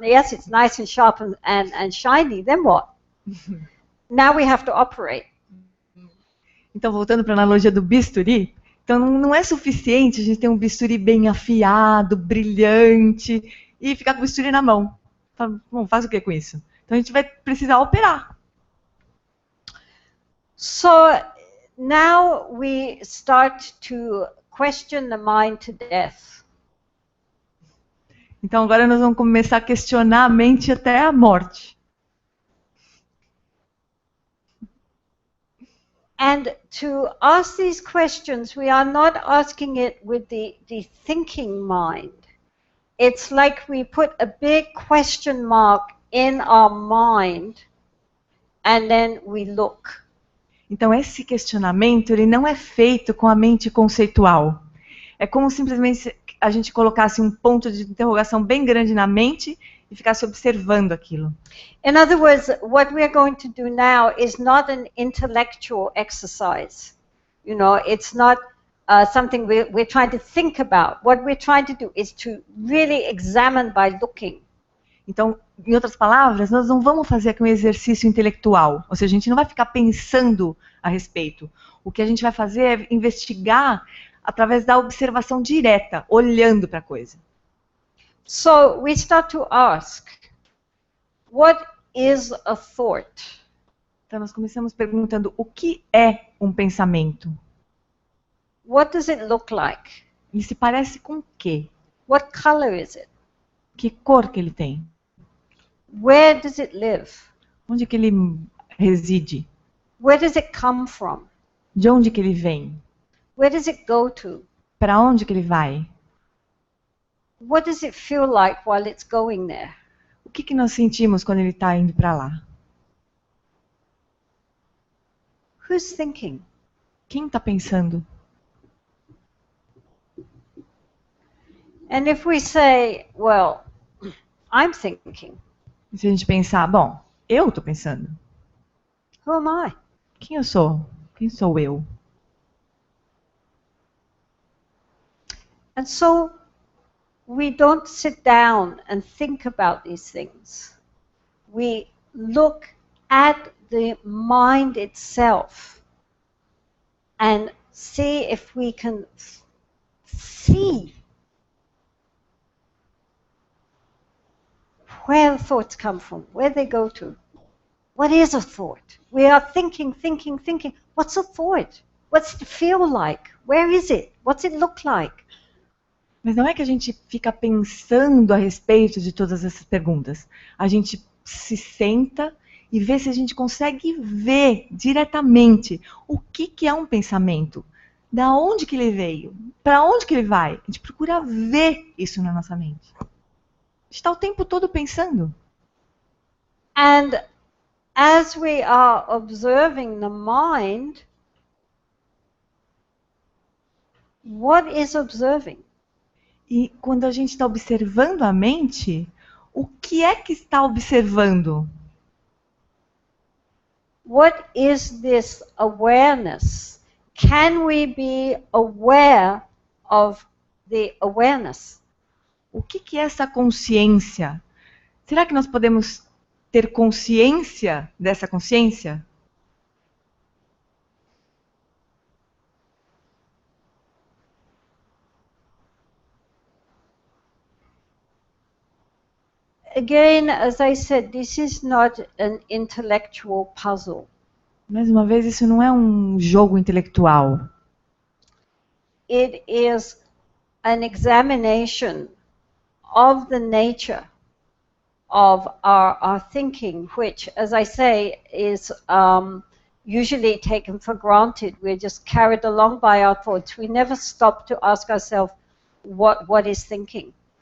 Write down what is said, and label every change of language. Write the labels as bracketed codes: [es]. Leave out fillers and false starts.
[en] Yes, it's nice and sharp and shiny, then what? Now we have to operate. [pt] Então, voltando para a analogia do bisturi, então não é suficiente a gente ter um bisturi bem afiado, brilhante, e ficar com o bisturi na mão. Bom, faz o que com isso? Então a gente vai precisar operar. [en] So now we start to question the mind to death. [pt] Então agora nós vamos começar a questionar a mente até a morte. [en] And to ask these questions, we are not asking it with the thinking mind. It's like we put a big question mark in our mind and then we look. [pt] Então esse questionamento, ele não é feito com a mente conceitual. É como simplesmente a gente colocasse um ponto de interrogação bem grande na mente e ficasse observando aquilo. [en] In other words, what we're going to do now is not an intellectual exercise. You know, it's not something we're trying to think about. What we're trying to do is to really examine by looking. [pt] Então, em outras palavras, nós não vamos fazer aqui um exercício intelectual. Ou seja, a gente não vai ficar pensando a respeito. O que a gente vai fazer é investigar através da observação direta, olhando para a coisa. [en] So we start to ask, what is a thought? [pt] Então, nós começamos perguntando o que é um pensamento? [en] What does it look like? [pt] Ele se parece com o quê? [en] What color is it? [pt] Que cor que ele tem? [en] Where does it live? [pt] Onde que ele reside? [en] Where does it come from? [pt] De onde que ele vem? [en] Where does it go to? [pt] Para onde que ele vai? [en] What does it feel like while it's going there? [pt] O que que nós sentimos quando ele está indo para lá? [en] Who's thinking? [pt] Quem está pensando? [en] And if we say, well, I'm thinking, [pt] E se a gente pensar, bom, eu estou pensando. [en] who am I? [pt] Quem eu sou? Quem sou eu? [en] And so we don't sit down and think about these things. We look at the mind itself and see if we can see where the thoughts come from, where they go to. What is a thought? We are thinking, thinking, thinking. What's a thought? What's it feel like? Where is it? What's it look like? [pt] Mas não é que a gente fica pensando a respeito de todas essas perguntas. A gente se senta e vê se a gente consegue ver diretamente o que é um pensamento. Da onde que ele veio? Para onde que ele vai? A gente procura ver isso na nossa mente. A gente está o tempo todo pensando. [en] And as we are observing the mind, what is observing? [pt] E quando a gente está observando a mente, o que é que está observando? [en] What is this awareness? Can we be aware of the awareness? [pt] O que é essa consciência? Será que nós podemos ter consciência dessa consciência? [en] Again, as I said, this is not an intellectual puzzle. [pt] Mais uma vez, isso não é um jogo intelectual. [en] It is an examination of the nature of our thinking, which, as I say, is usually taken for granted. We're just carried along by our thoughts. We never stop to ask ourselves what is thinking.